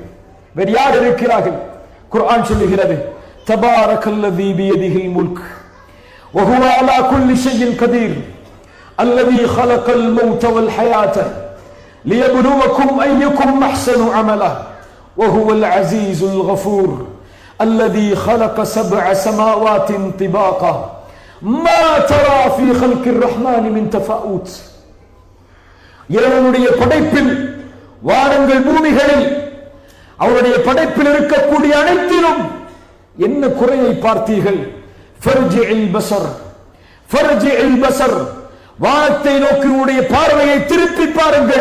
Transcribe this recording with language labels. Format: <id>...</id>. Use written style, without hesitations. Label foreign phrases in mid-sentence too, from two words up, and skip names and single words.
<ta>வேறு யார் இருக்கிறார்கள்? குர்ஆன் சொல்லுகிறது,</ta> <ar>تبارك الذي بيده الملك وهو على كل شيء قدير الذي خلق الموت والحياة ليبلوكم أيكم أحسن عملا وهو العزيز الغفور الذي خلق 7 سماوات طباقا ما ترى في خلق الرحمن من تفاوت.</ar> <ta>இறைவனுடைய படைப்பில், வானங்கள் பூமிகளில், அவருடைய படைப்பில் இருக்கக்கூடிய அனைத்திலும் என்ன குறையை பார்த்தீர்கள்?</ta> <ar>فارجع البصر, فارجع البصر,</ar> <ta>வானத்தை நோக்கி உடைய பார்வையை திருப்பி பாருங்கள்.</ta>